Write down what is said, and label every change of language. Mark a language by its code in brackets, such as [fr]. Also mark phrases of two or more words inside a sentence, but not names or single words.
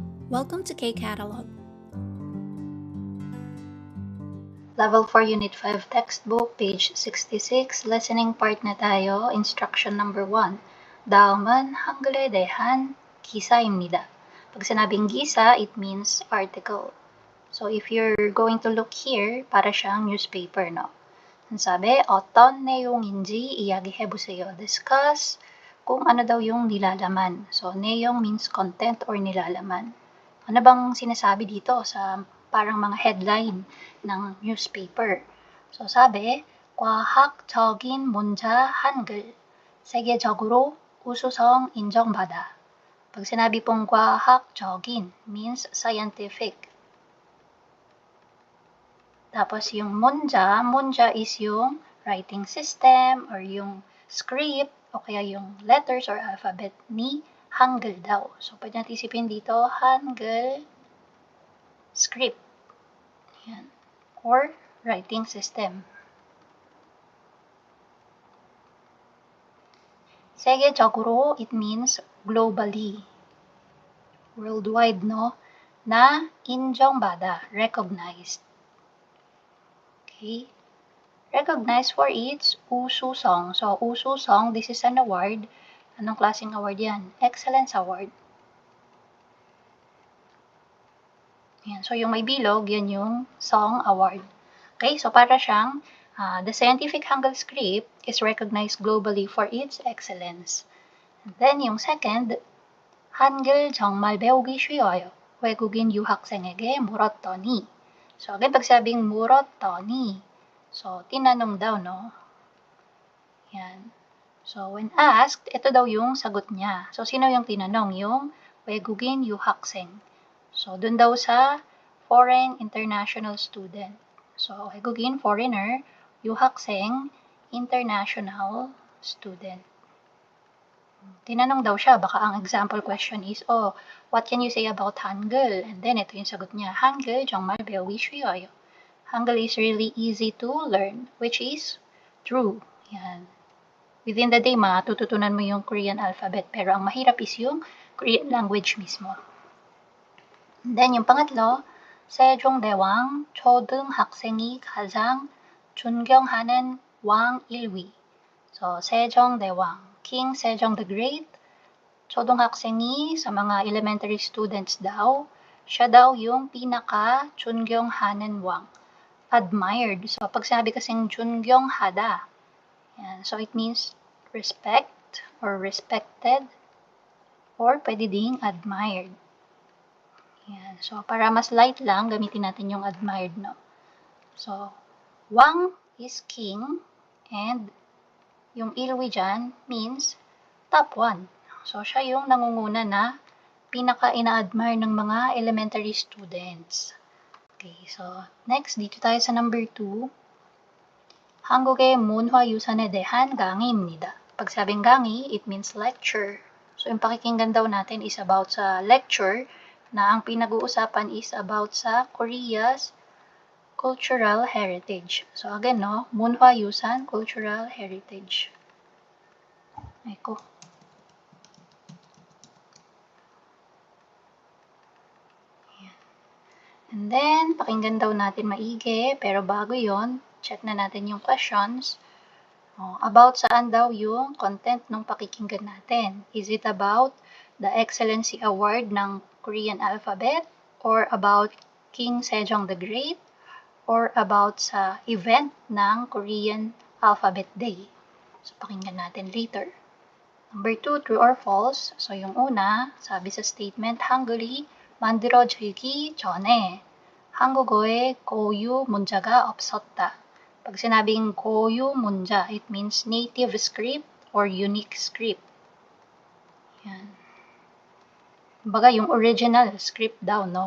[en] Welcome to K-Catalog. Level 4 Unit 5 Textbook, page 66, listening part [tl] na tayo, [en] instruction number 1. [ko] 다음은 한글에 대한 기사입니다. [tl] Pag sinabing gisa, [en] it means article. So if you're going to look here, [tl] para siyang newspaper, no? Ang sabi, [ko] 어떤 내용인지 이야기해보세요. [tl] Discuss kung ano daw yung nilalaman. So, [en] 내용 means content or nilalaman. [tl] Ano bang sinasabi dito sa parang mga headline ng newspaper? So, sabi, [ko] 과학적인 문자 한글, 세계적으로 우수성 인정받아. [tl] Pag sinabi pong 과학적인 [en] means scientific. [tl] Tapos yung 문자 is yung [en] writing system or [tl] yung script o kaya yung [en] letters or alphabet [tl] ni Hangul daw. So, pwede natin isipin dito, Hangul script. Yan. [en] Or writing system. 세계적으로, it means globally. Worldwide, [tl] no? Na [en] 인정받아, recognized. Okay? Recognized for its 우수성. So, 우수성, this is an award. [tl] Anong klaseng award yan? [en] Excellence Award. Yan. [tl] So, yung may bilog, yan yung [en] Song Award. [tl] Okay? So, para siyang, [en] the scientific Hangul script is recognized globally for its excellence. And then, [tl] yung second, [ko] 한글 정말 배우기 쉬워요. 외국인 유학생에게 물었더니. [en] So, again, [tl] pag sabing 물었더니, so, tinanong daw, no? Yan. [en] So, when asked, [tl] ito daw yung sagot niya. So, sino yung tinanong? Yung [ko] 외국인 유학생. [tl] So, dun daw sa [en] foreign international student. [tl] So, [ko] 외국인, foreigner, 유학생, [en] international student. [tl] Tinanong daw siya, baka ang example question is, [en] what can you say about Hangul? And then, [tl] ito yung sagot niya, [ko] Hangul 정말 배우기 쉬워요. [en] Hangul is really easy to learn, which is true. [tl] Yan. [en] Within the day, [tl] matututunan mo yung [en] Korean alphabet, [tl] pero ang mahirap is yung [en] Korean language [tl] mismo. [en] And then, [tl] yung pangatlo, [ko] 세종대왕 초등학생이 가장 존경하는 왕 1위. So, 세종대왕, [en] King Sejong the Great, [tl] 초등학생이 sa mga [en] elementary students [tl] daw, siya daw yung pinaka [ko] 존경하는 왕. [en] Admired. [tl] So, pag sinabi kasing 존경하다, yan. [en] So, it means respect or respected or [tl] pwede ding [en] admired. [tl] Yan. So, para mas light lang, gamitin natin yung admired, no? [en] So, Wang is king and yung ilwi dyan means top 1. [tl] So, siya yung nangunguna na pinaka-ina-admire ng mga [en] elementary students. Okay, so next, [tl] dito tayo sa [en] number 2. [ko] 한국의 문화유산에 대한 강의입니다. [tl] Pag sabing 강의, [en] it means lecture. So, [tl] yung pakikinggan daw natin is about sa lecture na ang pinag-uusapan is about sa [en] Korea's cultural heritage. So, again, [tl] no? [en] 문화유산, cultural heritage. Eko. And then, [tl] pakinggan daw natin maigi, pero bago yon, check na natin yung questions. About saan daw yung content ng pakikinggan natin? [en] Is it about the Excellency Award ng Korean alphabet? Or about King Sejong the Great? Or about sa event ng Korean Alphabet Day? [tl] So, pakinggan natin later. Number 2, [en] true or false? [tl] So, yung una, sabi sa statement, [ko] 한글이 만들어지기 전에 한국어에 고유 문자가 없었다. [tl] Pag sinabing 고유 문자, [en] it means native script or unique script. [tl] Yan. Baga, yung [en] original script [tl] daw, no?